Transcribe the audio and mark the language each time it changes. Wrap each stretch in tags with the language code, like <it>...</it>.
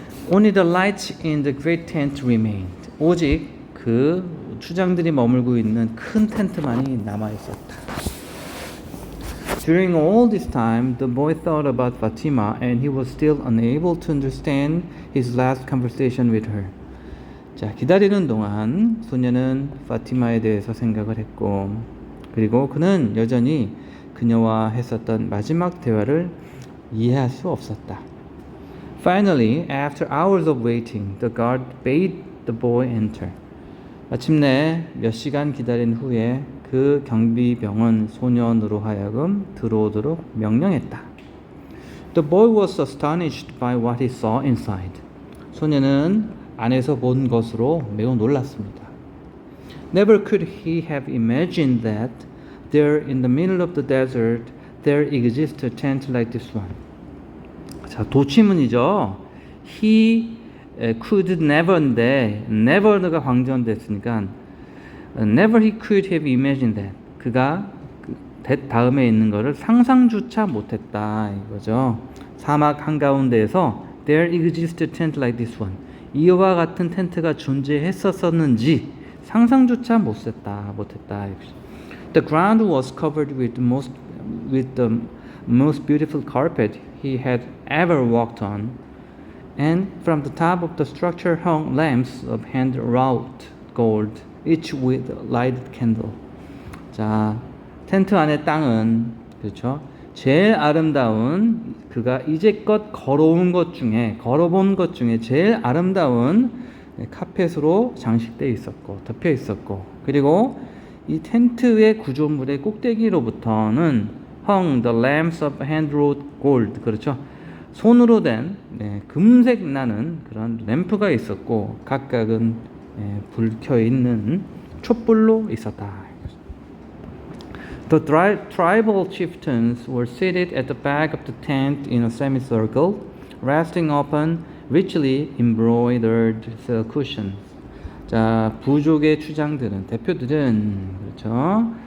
<en>Only the lights in the great tent remained.</en> <ko>오직 그 추장들이 머물고 있는 큰 텐트만이 남아 있었다.</ko> <en>During all this time, the boy thought about Fatima, and he was still unable to understand his last conversation with her.</en> <ko>자, 기다리는 동안 소녀는 파티마에 대해서 생각을 했고, 그리고 그는 여전히 그녀와 했었던 마지막 대화를 이해할 수 없었다.</ko> <en>Finally, after hours of waiting, the guard bade the boy enter.</en> <ko>마침내 몇 시간 기다린 후에 그 경비병은 소년으로 하여금 들어오도록 명령했다.</ko> <en>The boy was astonished by what he saw inside.</en> <ko>소년은 안에서 본 것으로 매우 놀랐습니다.</ko> <en>Never could he have imagined that there in the middle of the desert there exists a tent like this one.</en> <ko>자, 도치문이죠.</ko> <en>He could never인데 never가</en> <ko>광전됐으니까</ko> <en>never he could have imagined that.</en> <ko>그가 that 다음에 있는 거를 상상조차 못했다 이거죠. 사막 한가운데에서</ko> <en>there exists a tent like this one.</en> <ko>이와 같은 텐트가 존재했었는지 상상조차 못했다.</ko> <en>The ground was covered with the most beautiful carpet he had ever walked on, and from the top of the structure hung lamps of hand-wrought gold, each with a lighted candle.</en> <ko>자, 텐트 안의 땅은 그렇죠. 제일 아름다운 그가 이제껏 걸어본 것 중에 제일 아름다운 카펫으로 장식되어 있었고 덮여 있었고, 그리고 이 텐트의 구조물의 꼭대기로부터는</ko> <en>hung the lamps of hand-wrought gold,</en> <ko>그렇죠. 손으로 된 금색 나는 그런 램프가 있었고 각각은 불 켜 있는 촛불로 있었다.</ko> <en>The tribal chieftains were seated at the back of the tent in a semicircle, resting upon richly embroidered silk cushions.</en> <ko>자, 부족의 추장들은, 대표들은 그렇죠.</ko>